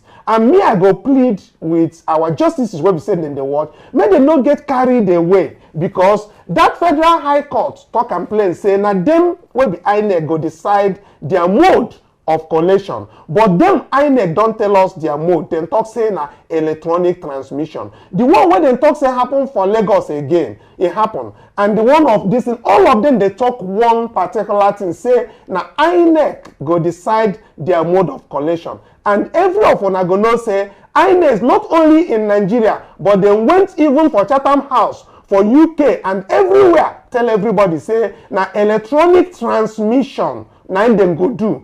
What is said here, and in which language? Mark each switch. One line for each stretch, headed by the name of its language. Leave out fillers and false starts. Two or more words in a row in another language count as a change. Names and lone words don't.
Nigerian Pidgin: And me, I go plead with our justices where we said in the world, may they not get carried away, because that Federal High Court talk and play say, now them will be INEC go decide their mode of collation, but them INEC don't tell us their mode. Dem talk say na electronic transmission. The one where dem talk say happen for Lagos again, it happen. And the one of this, all of them they talk one particular thing, say na INEC go decide their mode of collation. And every of una go know say INEC is not only in Nigeria, but they went even for Chatham House, for UK and everywhere, tell everybody say na electronic transmission na dem go do.